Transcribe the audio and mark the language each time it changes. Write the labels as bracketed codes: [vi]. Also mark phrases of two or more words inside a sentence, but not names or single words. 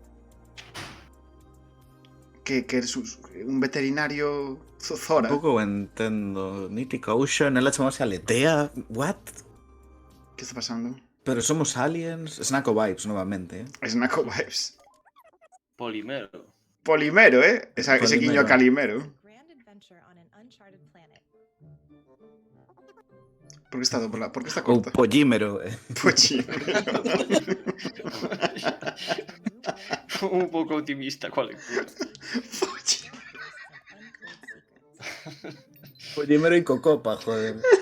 [gl] Que eres un veterinario Zora. Tampouco entendo. Mythic Ocean, ela chamase Aletea. [en] What? [gl] Que está pasando? Pero somos aliens. Snacko Vibes, novamente, Snacko Vibes. Polimero. Polimero, ese Polimero. guiño a Calimero. [en] Grand adventure on an uncharted planet. [gl] Por que está dobla? Por que está Ou corta? Pollímero. Pochimero. Un pouco optimista coa lectura. Pochimero. Pollímero e Cocopa, joder.